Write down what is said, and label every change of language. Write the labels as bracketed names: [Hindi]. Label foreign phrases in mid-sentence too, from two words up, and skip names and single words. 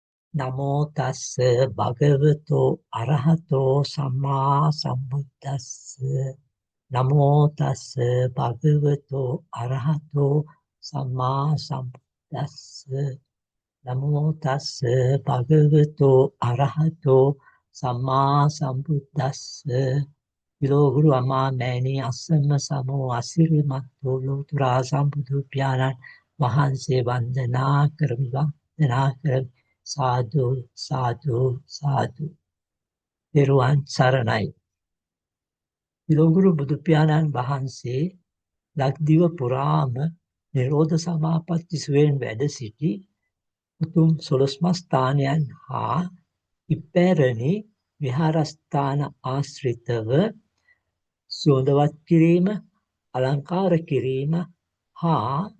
[Pali] නමෝ තස්ස භගවතෝ අරහතෝ සම්මා සම්බුද්දස්ස නමෝ තස්ස භගවතෝ අරහතෝ සම්මා සම්බුද්දස්ස නමෝ තස්ස භගවතෝ අරහතෝ සම්මා සම්බුද්දස්ස [Sinhala] විලෝගුරු අමා මෑණී අස්සම සමෝ අසිරිමත්ෝ ලෝතුරා සම්බුදු පියාණන් වහන්සේ වන්දනා කරමි වන්දනා කරමි සාදු සාදු සාදු පෙරුවන් සරණයි. විලෝගුරු බුදු පියාණන් වහන්සේ ලක්දිව පුරාම නිරෝධ සමාපatti සුවයෙන් වැඩ සිටි උතුම් 12 ස්ථානයන් හා ඉපැරණි විහාරස්ථාන ආශ්‍රිතව සුවඳවත් කිරීම, අලංකාර කිරීම හා